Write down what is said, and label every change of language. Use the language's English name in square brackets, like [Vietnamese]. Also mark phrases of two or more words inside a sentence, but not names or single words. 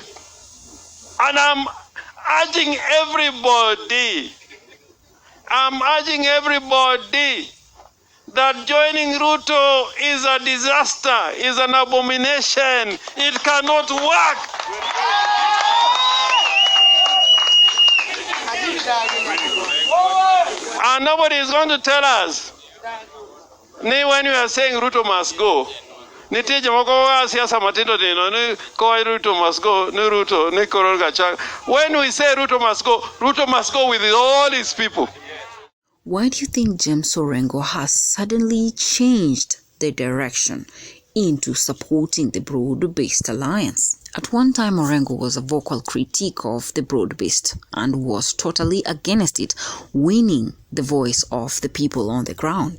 [English] And I'm urging everybody that joining Ruto is a disaster, is an abomination. It cannot work. And nobody is going to tell us. When we are saying Ruto must go, [Luo (Kenya and Tanzania)] Nitie jomoko wa siasa matindo tindo ni koi Ruto [English] must go, [Luo (Kenya and Tanzania)] ni Ruto, ni Koron Gachag. [English] When we say Ruto must go with all his people. Why do you think James Orengo has suddenly changed the direction into supporting the broad-based alliance? At one time, Orengo was a vocal critic of the broad-based and was totally against it, winning the voice of the people on the ground.